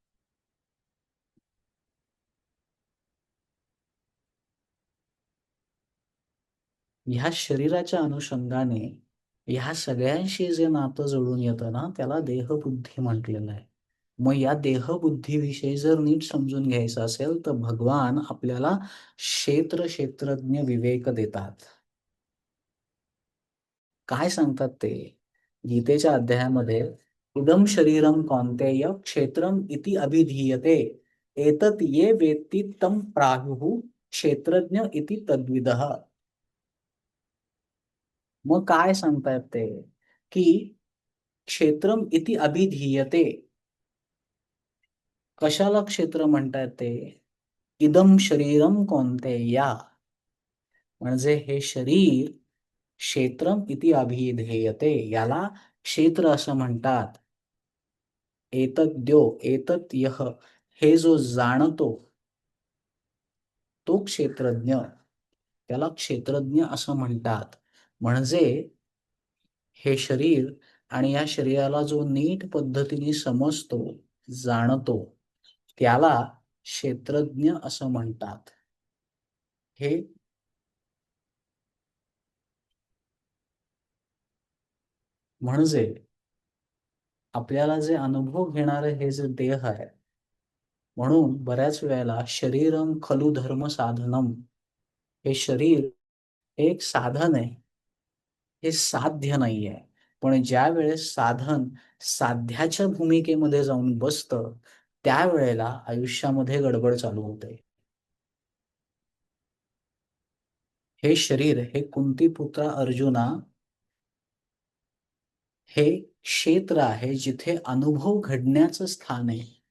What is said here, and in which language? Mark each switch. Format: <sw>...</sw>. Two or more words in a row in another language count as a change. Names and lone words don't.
<mr>ह्या शरीराच्या अनुषंगाने ह्या सगळ्यांशी जे नातं जुळून येतं ना, त्याला देहबुद्धी म्हटलेलं आहे. मग या देहबुद्धीविषयी जर नीट समजून घ्यायचं असेल, तर भगवान आपल्याला क्षेत्रज्ञ विवेक देतात. काय सांगतात ते? गीतेच्या अध्यायामध्ये</mr> <sa>इदं शरीरं कौन्तेय क्षेत्रम इति अभिधीयते एतत् ये वेत्ति तं प्राहुः क्षेत्रज्ञ इति तद्विदः.</sa> <mr>मग काय सांगतायत ते, की</mr> <sa>क्षेत्रम इति अभिधीयते,</sa> <mr>कशाला क्षेत्र म्हणतात ते?</mr> <sa>इदम शरीरम कौन्तेया,</sa> <mr>म्हणजे हे शरीर</mr> <sa>क्षेत्रम इति अभिधेयते,</sa> <mr>याला क्षेत्र असं म्हणतात.</mr> <sa>एतद्यो एतत् यः,</sa> <mr>हे जो जाणतो तो क्षेत्रज्ञ, त्याला क्षेत्रज्ञ असं म्हणतात. म्हणजे हे शरीर आणि या शरीराला जो नीट पद्धतीने समजतो, जाणतो, त्याला क्षेत्रज्ञ असं म्हणतात. हे म्हणजे आपल्याला जे अनुभव घेणारे हे जे देह आहे, म्हणून बऱ्याच वेळेला</mr> <sa>शरीरम खलु धर्म साधनम,</sa> <mr>हे शरीर एक साधन आहे, हे साध्य नाहीये. पण ज्या वेळेस साधन साध्याच्या भूमिकेमध्ये जाऊन बसतं, त्यावेळेला आयुष्यामध्ये गडबड चालू होते. हे शरीर, हे कुंतीपुत्र अर्जुना, हे क्षेत्र आहे जिथे अनुभव घडण्याचं स्थान आहे.</mr>